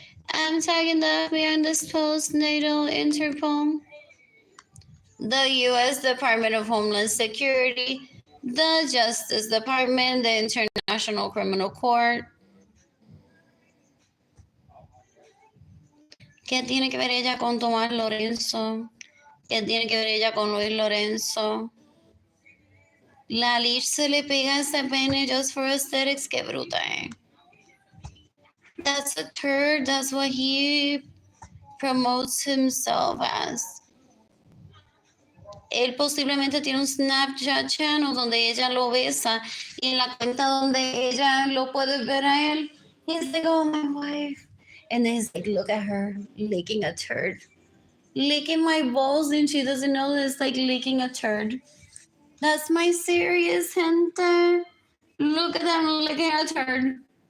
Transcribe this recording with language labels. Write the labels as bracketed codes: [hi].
[en] I'm tagging the FBI on this post, NATO, Interpol, the U.S. Department of Homeland Security, the Justice Department, the International Criminal Court. [es] ¿Qué tiene que ver ella con Tomás Lorenzo? ¿Qué tiene que ver ella con Luis Lorenzo? La leash se le pega a ese pene [en] just for aesthetics. [es] Qué bruta, eh. [en] That's a turd. That's what he promotes himself as. [es] Él posiblemente tiene un Snapchat channel donde ella lo besa y en la cuenta donde ella lo puede ver a él. [en] He's like, oh, my wife. And then he's like, look at her licking a turd. Licking my balls and she doesn't know that it's like licking a turd. That's my serious gente. Look at them licking a turd.